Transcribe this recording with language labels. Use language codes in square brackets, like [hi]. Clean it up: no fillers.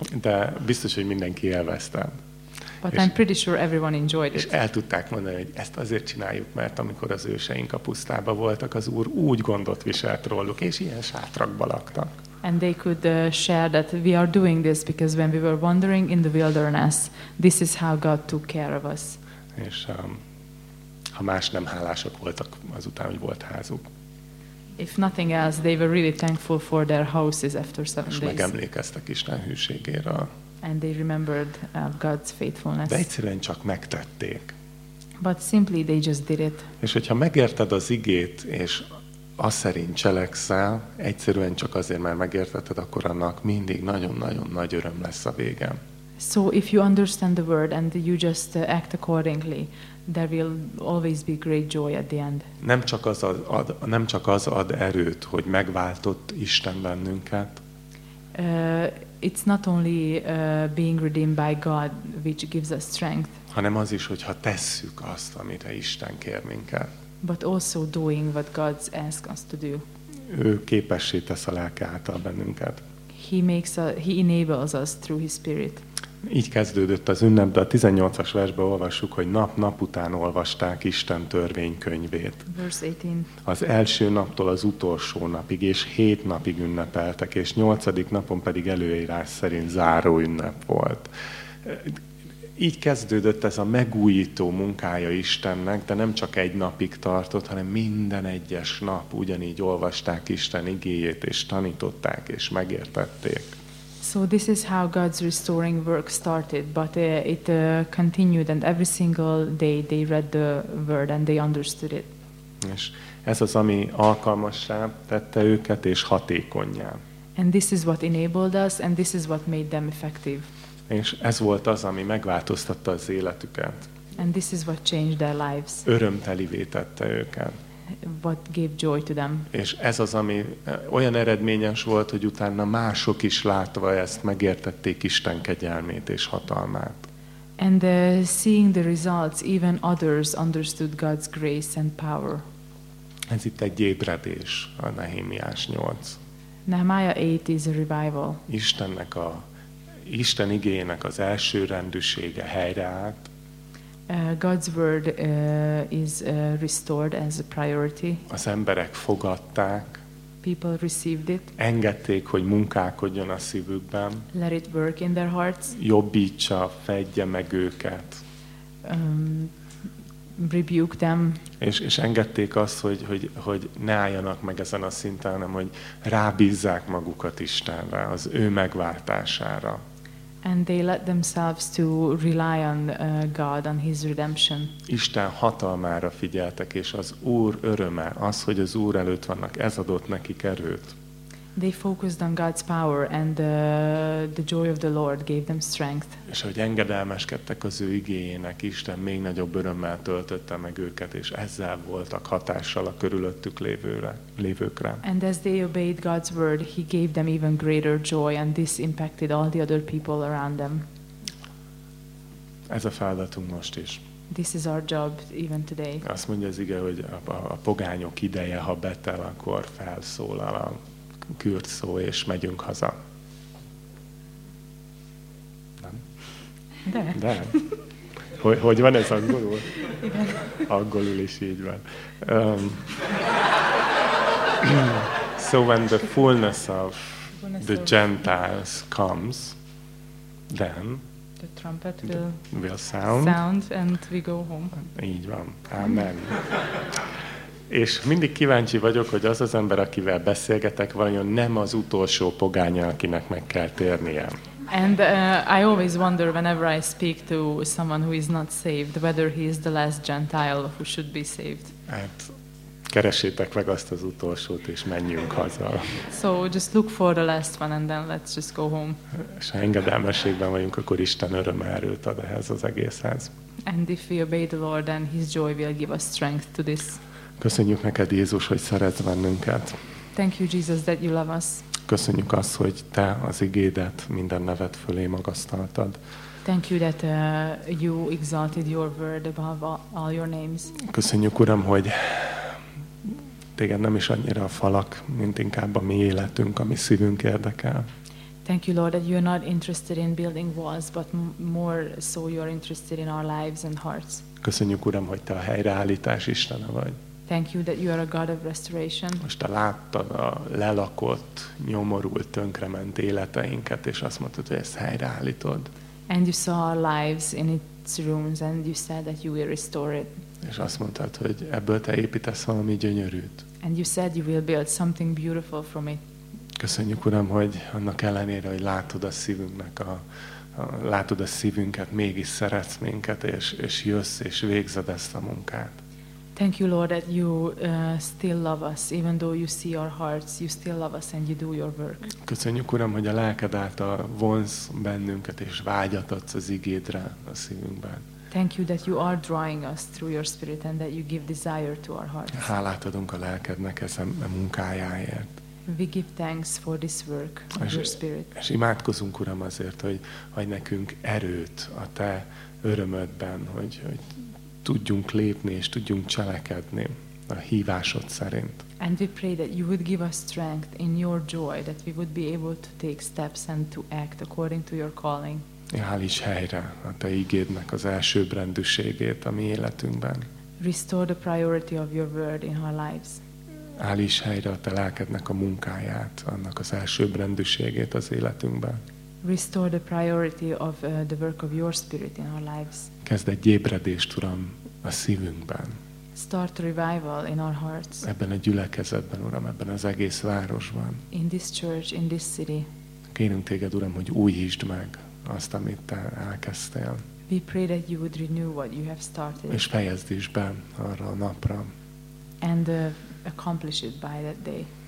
[hu] De biztos, hogy mindenki élvezte. [en] But I'm pretty sure everyone enjoyed it. [hu] És el tudták mondani, hogy ezt azért csináljuk, mert amikor az őseink a pusztában voltak, az Úr úgy gondot viselt róluk, és ilyen sátrakba laktak. [en] And they could share that we are doing this because when we were wandering in the wilderness, this is how God took care of us. [hu] És ha más nem, hálásak voltak azután, hogy volt házuk. [en] If nothing else, they were really thankful for their houses after seven days. [hu] És megemlékeztek Isten hűségéről. [en] And they remembered God's faithfulness. [hu] De egyszerűen csak megtették. [en] But simply they just did it. [hu] És hogyha megérted az igét, és az szerint cselekszel, egyszerűen csak azért, mert megértetted, akkor annak mindig nagyon-nagyon nagy öröm lesz a vége. [en] So if you understand the word and you just act accordingly, there will always be great joy at the end. [hu] Nem csak az ad erőt, hogy megváltott Isten bennünket. [en] It's not only being redeemed by God which gives us strength. [hu] Hanem az is, hogyha tesszük azt, amit Isten kér minket. [en] But also doing what God asks us to do. [hu] Ő képessé tesz a lelke által bennünket. [en] He enables us through his spirit. [hu] Így kezdődött az ünnep, de a 18-as versben olvassuk, hogy nap után olvasták Isten törvénykönyvét. [en] Verse 18. [hu] Az első naptól az utolsó napig, és 7 napig ünnepeltek, és 8. napon pedig előírás szerint záró ünnep volt. Így kezdődött ez a megújító munkája Istennek, de nem csak egy napig tartott, hanem minden egyes nap ugyanígy olvasták Isten igéjét, és tanították, és megértették. [en] So this is how God's restoring work started, but it continued, and every single day they read the word and they understood it. [hu] És ez az, ami alkalmassá tette őket és hatékonnyá. [en] And this is what enabled us, and this is what made them effective. [hu] És ez volt az, ami megváltoztatta az életüket. [en] And this is what changed their lives. [hu] Örömtelivé tette őket. [en] What gave joy to them. [hu] És ez az, ami olyan eredményes volt, hogy utána mások is látva ezt megértették Isten kegyelmét és hatalmát. [en] And seeing the results, even others understood God's grace and power. [hu] Ez itt egy ébredés, a Nehémiás 8. [en] Nehemiah 8 is a revival. [hu] Istennek a Isten igéjének az első rendűsége helyreállt. [en] God's word is restored as a priority. [hu] Az emberek fogadták. [en] People received it. [hu] Engedték, hogy munkálkodjon a szívükben. [en] Let it work in their hearts. [hu] Jobbítsa, fedje meg őket. [en] Rebuke them. [hu] És engedték azt, hogy ne álljanak meg ezen a szinten, hanem hogy rábízzák magukat Istenre, az ő megváltására. [en] And they let themselves to rely on God and his redemption. [hu] Isten hatalmára figyeltek, és az Úr öröme, az, hogy az Úr előtt vannak, ez adott nekik erőt. [en] They focused on God's power and the joy of the Lord gave them strength. [hu] És ahogy engedelmeskedtek az ő igéjének, Isten még nagyobb örömmel töltötte meg őket, és ezzel voltak hatással a körülöttük lévőkre. [en] And as they obeyed God's word, he gave them even greater joy and this impacted all the other people around them. [hu] Ez a feladatunk most is. [en] This is our job even today. [hu] Azt mondja az ige, hogy a pogányok ideje, ha betel, akkor felszólal a kürt szó, és megyünk haza. Nem? De. Hogy van ez angolul? Igen. Angolul is így van. [en] So when the fullness of the Gentiles comes, then the trumpet will sound and we go home. [hu] Így van. Amen. És mindig kíváncsi vagyok, hogy az az ember, akivel beszélgetek, vajon nem az utolsó pogánya, akinek meg kell térnie. [en] And I always wonder whenever I speak to someone who is not saved, whether he is the last Gentile who should be saved. [hu] Hát, keresétek meg azt az utolsót, és menjünk haza. [en] So just look for the last one, and then let's just go home. [hu] És ha engedelmességben vagyunk, akkor Isten öröme erőt ad ehhez az egészhez. [en] And if we obey the Lord, then his joy will give us strength to this. [hu] Köszönjük neked, Jézus, hogy szeretsz bennünket. [en] Thank you, Jesus, that you love us. [hu] Köszönjük azt, hogy te az igédet minden nevet fölé magasztaltad. [en] Thank you that you exalted your word above all your names. [hu] Köszönjük, Uram, hogy téged nem is annyira a falak, mint inkább a mi életünk, a mi szívünk érdekel. [en] Thank you, Lord, that you're not interested in building walls, but more so you're interested in our lives and hearts. [hu] Köszönjük, Uram, hogy te a helyreállítás Istene vagy. [en] Thank you that you are a God of restoration. [hu] Most te láttad a lelakott, nyomorult, tönkrement életeinket, és azt mondtad, hogy ezt helyreállítod. [en] And you saw our lives in its ruins, and you said that you will restore it. [hu] És azt mondtad, hogy ebből te építesz valami gyönyörűt. [en] And you said you will build something beautiful from it. [hu] Köszönjük, Uram, hogy annak ellenére, hogy látod a szívünknek látod a szívünket, mégis szeretsz minket, és jössz, és végzed ezt a munkát. [en] Thank you, Lord, that you still love us, even though you see our hearts, you still love us and you do your work. [hu] Köszönjük, Uram, hogy a lelked által vonz bennünket és vágyat adsz az igédre a szívünkben. [en] Thank you that you are drawing us through your spirit and that you give desire to our hearts. [hu] Hálát adunk a lelkednek ezen a munkájáért. [en] We give thanks for this work of your spirit. [hu] És imádkozunk, Uram, azért, hogy adj nekünk erőt a te örömödben, hogy tudjunk lépni és tudjunk cselekedni a hívásod szerint. [en] And we pray that you would give us strength in your joy, that we would be able to take steps and to act according to your calling. [hu] Állíts helyre a te igédnek az elsőbbrendűségét a mi életünkben. [en] Restore the priority of your word in our lives. [hu] Állíts helyre a te lelkednek a munkáját, annak az elsőbbrendűségét az életünkben. [en] Restore the priority of the work of your spirit in our lives. [hu] Kezd egy ébredést, Uram, a szívünkben. [en] Start a revival in our hearts. [hu] Ebben a gyülekezetben, Uram, ebben az egész városban. [en] In this church, in this city. [hu] Kérünk téged, Uram, hogy újítsd meg azt, amit te elkezdtél. [en] We pray that you would renew what you have started. [hu] És fejezd is be arra a napra. [en] And accomplish it by that day.